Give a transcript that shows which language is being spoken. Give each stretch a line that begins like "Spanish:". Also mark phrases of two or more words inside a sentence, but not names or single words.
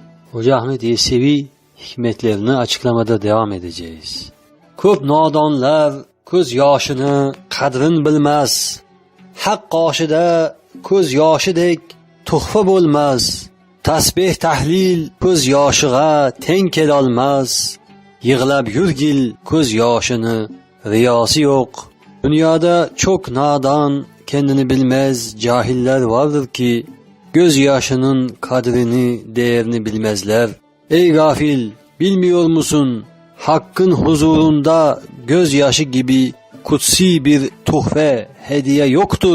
Turkish: Hoca Ahmet Yesevi hikmetlerini açıklamada devam edeceğiz.
Uzbek: Ko'p nodonlar ko'z yoshini qadrin bilmas. Haq qoshida ko'z yoshidek tuhfa bo'lmas. Tasbih tahlil ko'z yoshiga teng kelolmas. Yig'lab yurgil ko'z yoshini riyosi yo'q.
Turkish: Dünyada çok nadan, kendini bilmez cahiller vardır ki göz yaşının kadrini, değerini bilmezler. Ey gafil, bilmiyor musun? Hakkın huzurunda gözyaşı gibi kutsi bir tuhfe, hediye yoktur.